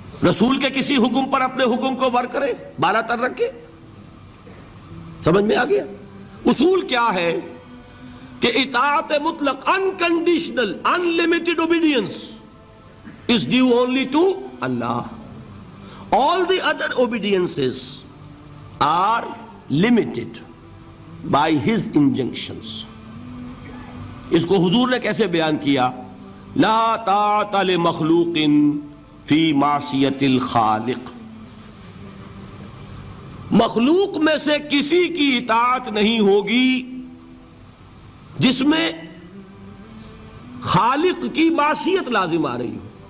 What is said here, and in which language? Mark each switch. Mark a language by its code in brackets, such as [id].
[ur] رسول کے کسی حکم پر اپنے حکم کو ور کرے، بالا تر رکھے؟ سمجھ میں آ گیا؟ اصول کیا ہے کہ اطاعت مطلق، [en] unconditional, unlimited obedience is due only to Allah. All the other obediences are limited by His injunctions. [ur] اس کو حضور نے کیسے بیان کیا؟ [ar] لا طاعت لمخلوق فی معصیت الخالق۔ [ur] مخلوق میں سے کسی کی اطاعت نہیں ہوگی جس میں خالق کی معصیت لازم آ رہی ہو۔